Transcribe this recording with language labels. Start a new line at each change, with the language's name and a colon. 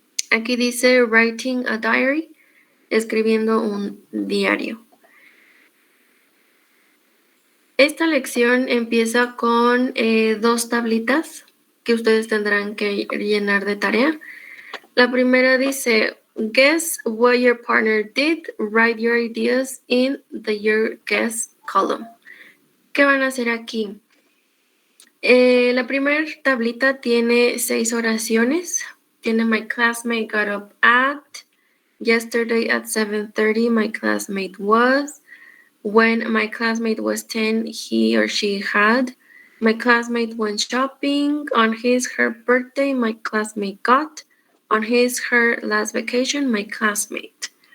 Spanish: Aquí dice
English: writing a diary,
Spanish: escribiendo un diario. Esta lección empieza con 2 tablitas que ustedes tendrán que llenar de tarea. La primera dice,
English: guess what your partner did, write your ideas in the your guess column.
Spanish: ¿Qué van a hacer aquí? La primera tablita tiene 6 oraciones. Tiene
English: my classmate got up at, yesterday at 7:30 my classmate was, when my classmate was 10 he or she had, my classmate went shopping, on her birthday my classmate got, on her last vacation my classmate.